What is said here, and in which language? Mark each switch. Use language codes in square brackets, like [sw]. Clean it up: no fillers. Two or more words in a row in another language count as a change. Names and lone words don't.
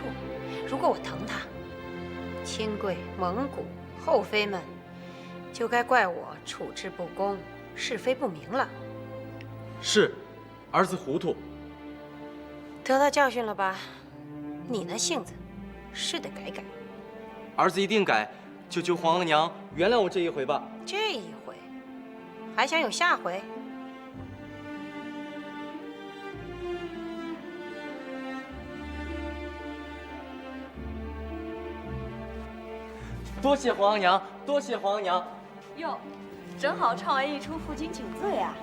[zh] 如果我疼她，親貴、蒙古、後妃們就該怪我處置不公，是非不明了。是，兒子糊塗。得到教訓了吧？你那性子是得改改。兒子一定改，就求皇額娘原諒我這一回吧。這一回，還想有下回？多謝皇額娘，多謝皇額娘。喲，正好唱完一出負荊請罪啊。